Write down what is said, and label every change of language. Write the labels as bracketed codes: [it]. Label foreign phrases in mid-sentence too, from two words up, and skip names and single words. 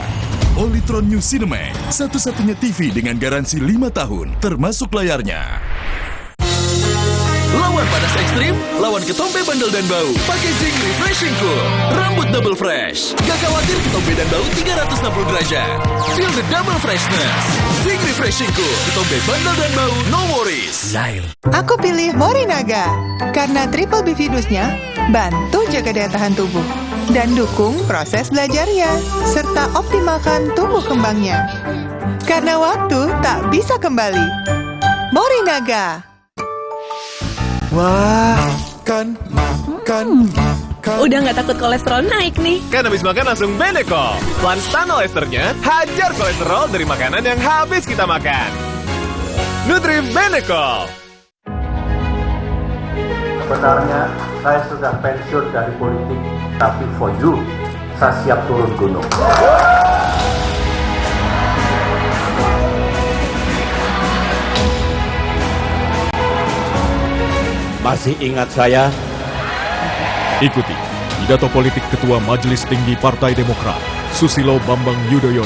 [id] Polytron New Cinema, satu-satunya TV dengan garansi 5 tahun, termasuk layarnya. Lawan panas ekstrim, lawan ketombe bandel dan bau. Pakai Zinc Refreshing Cool. Rambut [en] double fresh. [id] Gak khawatir ketombe dan bau 360 derajat. [en] Feel the double freshness. [id] Zinc Refreshing Cool. Ketombe bandel dan bau, [en] no worries. [id] Aku pilih Morinaga karena triple bifidusnya bantu jaga daya tahan tubuh dan dukung proses belajarnya serta optimalkan tumbuh kembangnya. Karena waktu tak bisa kembali. Morinaga. Wah, Udah nggak takut kolesterol naik nih. Kan habis makan langsung Beneko. Lanstan esternya hajar kolesterol dari makanan yang habis kita makan. Nutri Beneko. Sebenarnya saya sudah pensiun dari politik, tapi [en] for you, [id] saya siap turun gunung. Masih ingat saya? Ikuti pidato politik Ketua Majelis Tinggi Partai Demokrat, Susilo Bambang Yudhoyono.